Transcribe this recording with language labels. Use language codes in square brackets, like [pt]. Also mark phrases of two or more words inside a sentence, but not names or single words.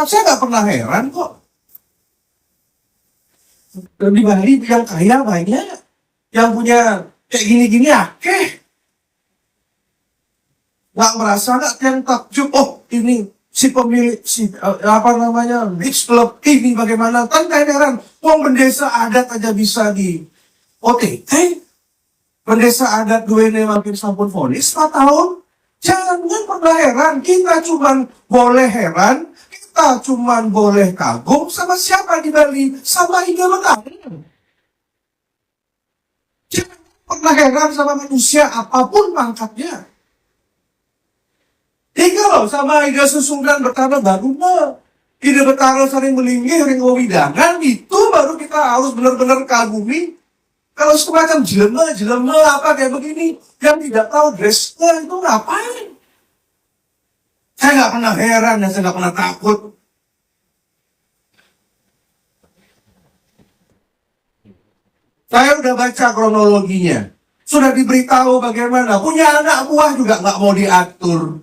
[id] Saya nggak pernah heran kok. Di Bali yang kaya banyak, yang punya kayak gini-gini akeh. Nggak merasa, nggak yang takjub, oh ini si pemilik, beach club ini bagaimana, kan kayak heran, wong bendesa adat aja bisa di OTT, bendesa adat gue ini makin sampun vonis 4 tahun, jangan pernah heran, kita cuman boleh heran, kita cuman boleh kagum sama siapa di Bali, sama Ida Betara. Jangan pernah heran sama manusia apapun pangkatnya. Kalau sama Ida Susungkan Betara baru Ida Betara sering melinggih, [ban] ring wewidangan, [id] itu baru kita harus benar-benar kagumi. Kalau semacam jelema apa kayak begini, yang tidak tahu dressnya itu ngapain? Saya nggak pernah heran dan saya nggak pernah takut. Saya udah baca kronologinya, sudah diberitahu bagaimana, punya anak buah juga nggak mau diatur.